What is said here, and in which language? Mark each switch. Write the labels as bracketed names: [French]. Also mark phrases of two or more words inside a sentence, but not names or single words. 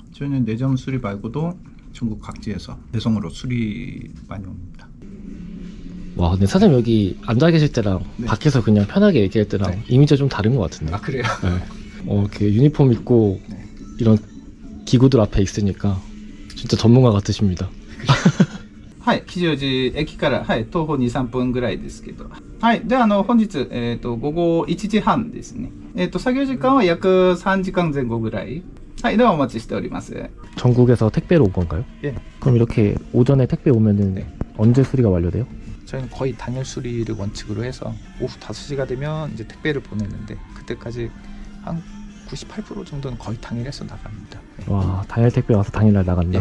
[Korean] 저희는 내점 수리 말고도 전국 각지에서 배송으로 수리 많이 옵니다. 와 근데 사장님 여기 앉아 계실 때랑 네. 밖에서 그냥 편하게 얘기할 때랑 네. 이미지가 좀 다른 것 같은데. 아 그래요? 네. 이렇게 유니폼 입고 네. 이런 기구들 앞에 있으니까 진짜 전문가 같으십니다. [Japanese] はい、吉祥寺駅から、はい、徒歩2、3分ぐらいですけど。はい、で、本日、午後1時半ですね。作業時間は約3時間前後ぐらい。はい、ではお待ちしております。 [Korean] 전국에서 택배로 온 건가요? 예. 그럼 이렇게 오전에 택배 오면은 네. 언제 수리가 완료돼요? 저희는 거의 당일 수리를 원칙으로 해서 오후 5시가 되면 이제 택배를 보내는데 그때까지 한 98% 정도는 거의 당일에서 나갑니다. 네. 와 당일 택배 와서 당일날 나간다.